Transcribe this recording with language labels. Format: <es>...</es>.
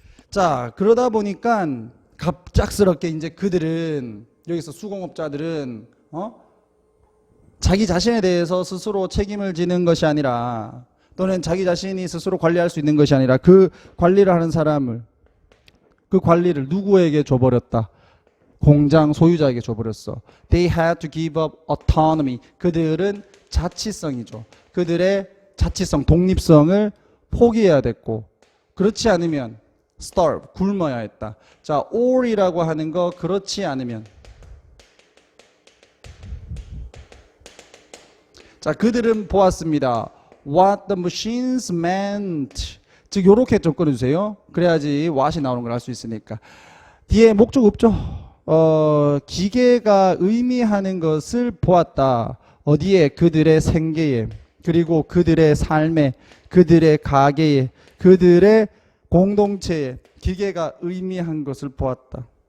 <ko>자, 그러다 보니까 갑작스럽게 이제 그들은, 여기서 수공업자들은 자기 자신에 대해서 스스로 책임을 지는 것이 아니라, 또는 자기 자신이 스스로 관리할 수 있는 것이 아니라 그 관리를 하는 사람을, 그 관리를 누구에게 줘버렸다? 공장 소유자에게 줘버렸어.</ko> <en>They had to give up autonomy.</en> <ko>그들은 자치성이죠. 그들의 자치성, 독립성을 포기해야 됐고, 그렇지 않으면 starve, 굶어야 했다. 자, or이라고 하는 거 그렇지 않으면. 자, 그들은 보았습니다.</ko> <en>What the machines meant.</en> <ko>즉 요렇게 좀 꺼내주세요. 그래야지 what이 나오는 걸 알 수 있으니까. 뒤에 목적 없죠. 기계가 의미하는 것을 보았다. 어디에? 그들의 생계에, 그리고 그들의 삶에, 그들의 가게에, 그들의 공동체에 기계가 의미한 것을 보았다.</ko>